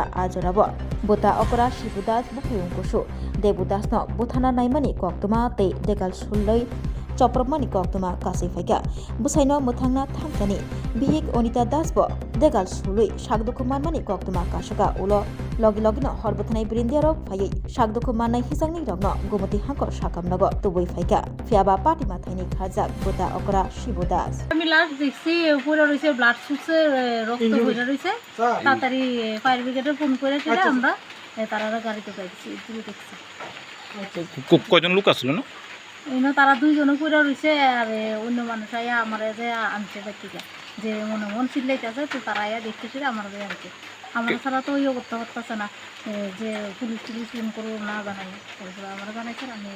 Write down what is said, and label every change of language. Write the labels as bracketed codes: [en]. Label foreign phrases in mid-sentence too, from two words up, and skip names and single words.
[trp] ajorabo buta okora Shibodas bufayong kusu Devodas no buthana naimani koktuma te degal soloi Chopromani koktuma kasifeka busaino muthangna thangkani bihik onita dasbo degal sului shakduku manmani koktuma kasaka ulo logi logino horbothanai brindiaro phai shakduku manai hisangni rogno gumati hangkor sakam nago tubui phaika fiaba patima thaini khajak buta okra Shibodas [bn] আমি লাস্ট দেখছি পুরো রইছে ব্লাড সুসে রক্ত বইরা রইছে তাড়াতাড়ি ফায়ার ব্রিগেডে ফোন করে দিলে আমরা তারা গাড়িতে পাইছি তুই দেখছি কয়জন লোক আসলো না এনে তারা দুইজনে পুরো রইছে আর অন্য মানুষ আয়া আমারে যে আনছে বাচ্চাকে যে মনে মন চিল্লাইতেছে তো তারা আয়া দেখতেছিল আমার যে আনছে আমার ছাড়া তো ইয়ে করতে পারতেছে না যে পুলিশ ফোন করবো না জানাই আমার জানাইছে আমি